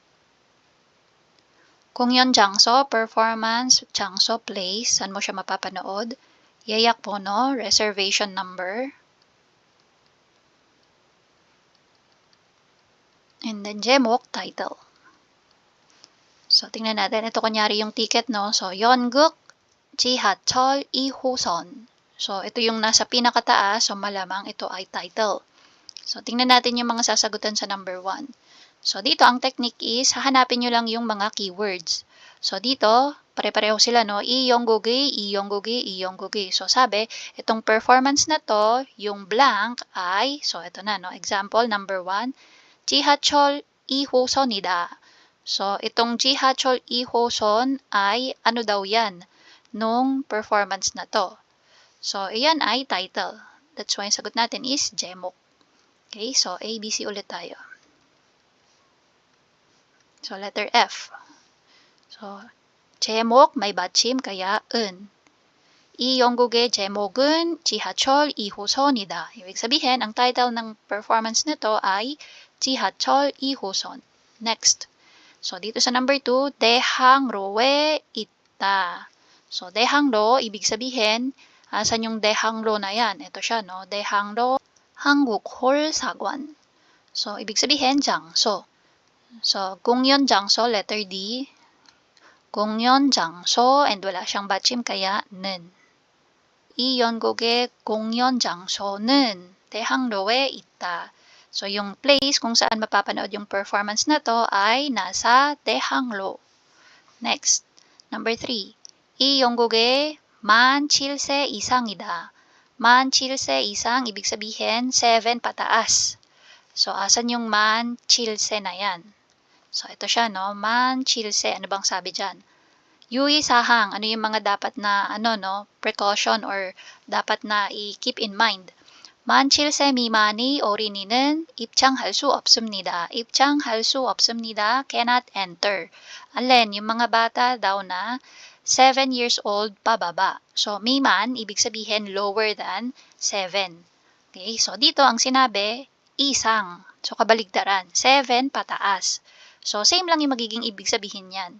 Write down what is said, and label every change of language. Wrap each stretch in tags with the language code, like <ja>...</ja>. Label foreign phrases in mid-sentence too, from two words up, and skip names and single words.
<tl>Kung yon 장소, performance, 장소, place, saan mo siya mapapanood? Yeyak po, no?</tl> <en>Reservation number. And then</en> <tl>제목, title. So, tingnan natin. Ito kunyari yung ticket, no? So,</tl> <ko>연극, 지하철 2호선.</ko> <tl>So, ito yung nasa pinakataas. So, malamang ito ay title. So, tingnan natin yung mga sasagutan sa number 1. So, dito, ang technique is, hahanapin nyo lang yung mga keywords. So, dito, pare-pareho sila, no?</tl> <ko>이영국의, 이영국의, 이영국의.</ko> <tl>So, sabi, itong performance na to, yung blank ay, so, ito na, no? Example, number 1,</tl> <ko>지하철 2호선이다.</ko> <tl>So, itong 지하철 2호선 ay, ano daw yan, nung performance na to. So, iyan ay title. That's why yung sagot natin is 제목. Okay, so, A, B, C ulit tayo. So, letter F. So, 제목 may 받침 kaya 은.</tl> <ko>이 연극의 제목은 지하철 2호선이다.</ko> <tl>Ibig sabihin, ang title ng performance nito ay 지하철 2호선. Next. So, dito sa number 2,</tl> <ko>대학로에 있다. So, 대학로,</ko> <tl>ibig sabihin, asan yung 대학로 na yan? Ito siya, no? 대학로 한국홀사관. So, ibig sabihin,</tl> <ko>장소. So, 공연 장소, letter D. 공연 장소,</ko> <tl>and wala siyang 받침 kaya 는.</tl> <ko>이 연극의 공연 장소는 대학로에 있다.</ko> <tl>So, yung place kung saan mapapanood yung performance na to ay nasa 대학로.</tl> <en>Next, number 3.</en> <ko>이 연극의 만 7세 이상이다. 만 7세 이상,</ko> <tl>ibig sabihin 7 pataas. So, asan yung 만 7세 na yan? So, ito siya, no?</tl> <ko>만 7세.</ko> <tl>Ano bang sabi dyan? 유의사항. Ano yung mga dapat na, precaution or dapat na i-keep in mind?</tl> <ko>만 7세 미만의 어린이는 입장할 수 없습니다. 입장할 수 없습니다.</ko> <en>Cannot enter.</en> <tl>Alin, yung mga bata daw na 7 years old pababa. So, miman, ibig sabihin lower than 7. Okay, so dito ang sinabi, isang. So, kabaligtaran, 7 pataas. So, same lang yung magiging ibig sabihin yan.</tl>